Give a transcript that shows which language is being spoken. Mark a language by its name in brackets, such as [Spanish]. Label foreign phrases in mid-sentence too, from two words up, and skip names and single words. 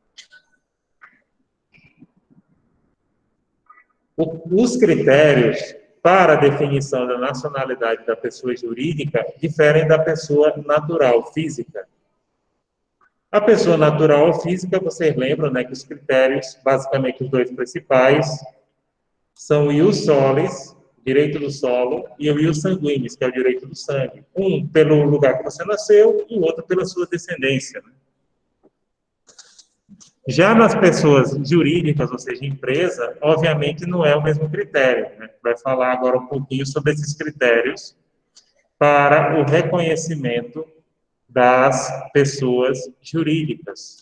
[Portuguese] Os critérios para a definição da nacionalidade da pessoa jurídica diferem da pessoa natural, física. A pessoa natural ou física, vocês lembram, né, que os critérios, basicamente os dois principais, são o [Latin] ius solis, [Portuguese] direito do solo, e o [Latin] ius sanguinis, [Portuguese] que é o direito do sangue. Um pelo lugar que você nasceu e o outro pela sua descendência. Né? Já nas pessoas jurídicas, ou seja, empresa, obviamente não é o mesmo critério. Né? Vai falar agora um pouquinho sobre esses critérios para o reconhecimento das pessoas jurídicas.